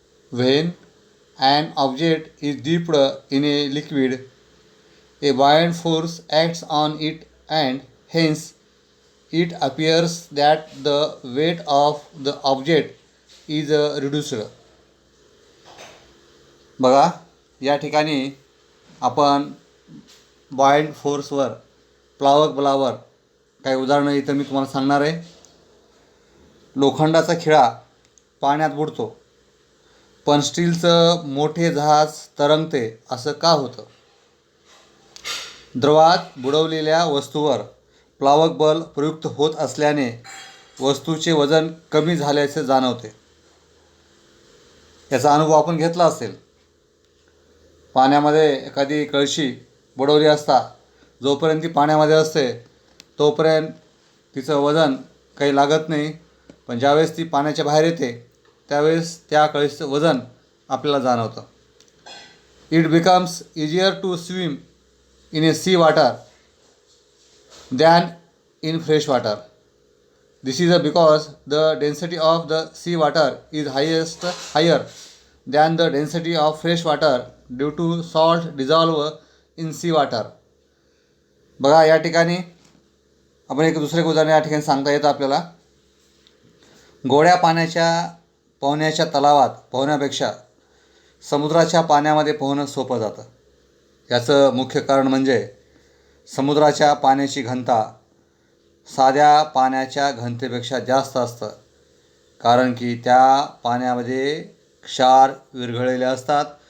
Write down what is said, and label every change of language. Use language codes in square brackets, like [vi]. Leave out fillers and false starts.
[en] When an object is dipped in a liquid, a buoyant force acts on it and hence it appears that the weight of the object is reduced. [mr] बघा या ठिकाणी आपण boiled फोर्सवर प्लावक बलावर काही उदाहरणं इथं मी तुम्हाला सांगणार आहे. लोखंडाचा खिळा पाण्यात बुडतो, पण स्टीलचं मोठे जहाज तरंगते असं का होतं? द्रवात बुडवलेल्या वस्तूवर प्लावक बल प्रयुक्त होत असल्याने वस्तूचे वजन कमी झाल्याचे जाणवते. याचा अनुभव आपण घेतला असेल. पाण्यामध्ये एखादी कळशी बुडवली असता जोपर्यंत ती पाण्यामध्ये असते तोपर्यंत तिचं वजन काही लागत नाही, पण ज्यावेळेस ती पाण्याच्या बाहेर येते त्यावेळेस त्या कळशीचं वजन आपल्याला जाणवतं. [en] It becomes easier to swim in a sea water than in fresh water. This is because the density of the sea water is higher than the density of fresh water due to salt dissolve in sea water. [mr] बघा या ठिकाणी आपण एक दुसरे उदाहरण या ठिकाणी सांगता येतं आपल्याला. गोड्या पाण्याच्या पोहण्याच्या तलावात पोहण्यापेक्षा समुद्राच्या पाण्यामध्ये पोहणं सोपं जातं. याचं मुख्य कारण म्हणजे समुद्राच्या पाण्याची घनता साध्या पाण्याच्या घनतेपेक्षा जास्त असतं, कारण की त्या पाण्यामध्ये क्षार विरघळलेले असतात.